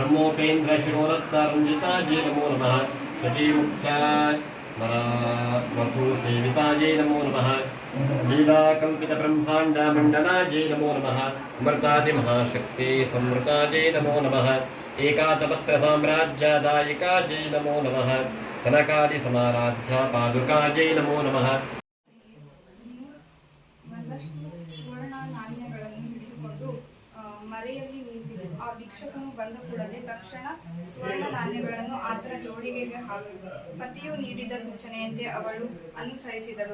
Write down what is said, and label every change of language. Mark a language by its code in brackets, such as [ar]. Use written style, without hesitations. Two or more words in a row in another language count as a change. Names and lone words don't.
[sa] गोपेन्द्र शिरोरत्नरञ्जितायै नमो नमः शचीमुख्या मधु सेवितायै नमो नमः लीलाकल्पितब्रह्माण्डमण्डलायै नमो नमः अमृतादिमहाशक्ति संवृतायै नमो नमः एकातपत्रसाम्राज्यदायिकायै नमो नमः सनकादिसमाराध्या पादुकायै नमो नमः [kn] ಸುವರ್ಣ ನಾಣ್ಯಗಳನ್ನು ಹಿಡಿದುಕೊಂಡು ಮರೆಯಲ್ಲಿ ನಿಂತಿತು. ಆ ಭಿಕ್ಷುಕನು ಬಂದ ಕೂಡಲೇ ತಕ್ಷಣ ಸುವರ್ಣ ನಾಣ್ಯಗಳನ್ನು ಆತನ ಜೋಳಿಗೆಗೆ ಹಾಕಿದಳು. ಪತಿಯು ನೀಡಿದ ಸೂಚನೆಯಂತೆ ಅವಳು ಅನುಸರಿಸಿದಳು.